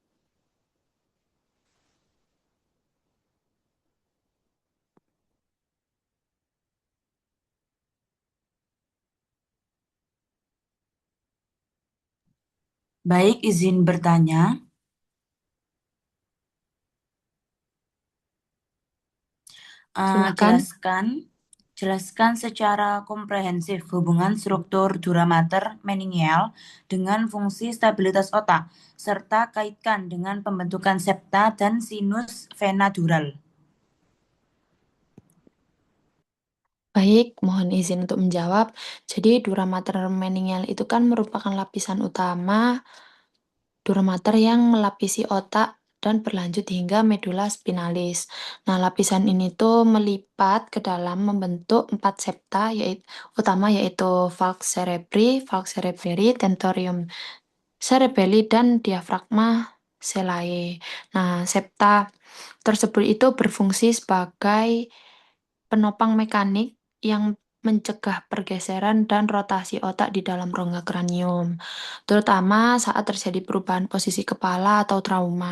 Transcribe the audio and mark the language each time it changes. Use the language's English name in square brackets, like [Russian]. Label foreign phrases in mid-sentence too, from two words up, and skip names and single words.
[Indonesian] Baik, izin bertanya. Eh, Silahkan. jelaskan, jelaskan secara komprehensif hubungan struktur [Latin] dura mater [Indonesian] meningeal dengan fungsi stabilitas otak, serta kaitkan dengan pembentukan septa dan sinus vena dural. Baik, mohon izin untuk menjawab. Jadi, [Latin] dura mater [Indonesian] meningeal itu kan merupakan lapisan utama [Latin] dura mater [Indonesian] yang melapisi otak dan berlanjut hingga medula spinalis. Nah, lapisan ini tuh melipat ke dalam membentuk empat septa yaitu utama yaitu [Latin] falx cerebri, falx cerebri, tentorium cerebelli [Indonesian] dan diafragma selae. Nah, septa tersebut itu berfungsi sebagai penopang mekanik yang mencegah pergeseran dan rotasi otak di dalam rongga kranium, terutama saat terjadi perubahan posisi kepala atau trauma.